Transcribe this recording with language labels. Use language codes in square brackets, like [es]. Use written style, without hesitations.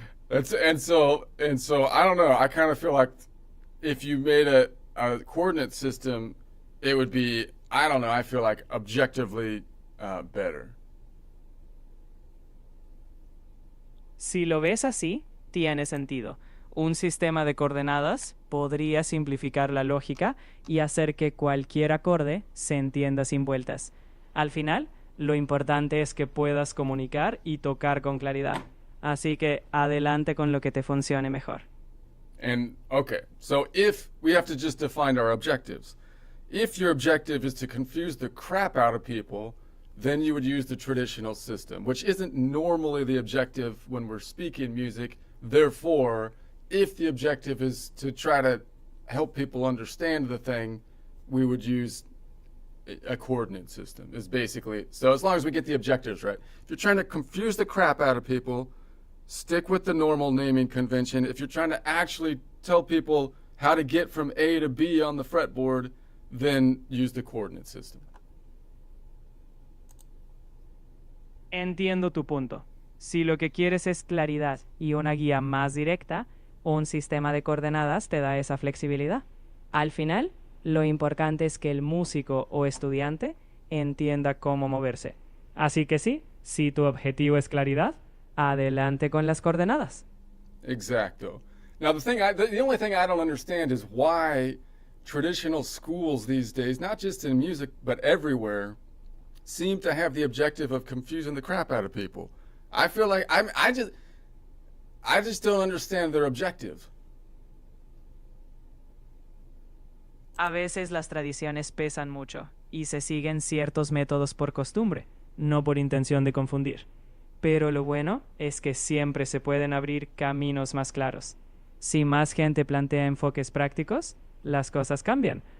[en] And so I don't know. I kind of feel like if you made a coordinate system, it would be, I don't know. I feel like objectively better. [es] Si lo ves así, tiene sentido. Un sistema de coordenadas podría simplificar la lógica y hacer que cualquier acorde se entienda sin vueltas. Al final, lo importante es que puedas comunicar y tocar con claridad. Así que adelante con lo que te funcione mejor. [en] And okay, so if we have to just define our objectives, if your objective is to confuse the crap out of people, then you would use the traditional system, which isn't normally the objective when we're speaking music. Therefore, if the objective is to try to help people understand the thing, we would use a coordinate system, is basically. So as long as we get the objectives right. If you're trying to confuse the crap out of people, stick with the normal naming convention. If you're trying to actually tell people how to get from A to B on the fretboard, then use the coordinate system. [es] Entiendo tu punto. Si lo que quieres es claridad y una guía más directa, un sistema de coordenadas te da esa flexibilidad. Al final, lo importante es que el músico o estudiante entienda cómo moverse. Así que sí, si tu objetivo es claridad, adelante con las coordenadas. Exacto. [en] Now the only thing I don't understand is why traditional schools these days, not just in music but everywhere, seem to have the objective of confusing the crap out of people. I feel like I just don't understand their objective. [es] A veces las tradiciones pesan mucho y se siguen ciertos métodos por costumbre, no por intención de confundir. Pero lo bueno es que siempre se pueden abrir caminos más claros. Si más gente plantea enfoques prácticos, las cosas cambian.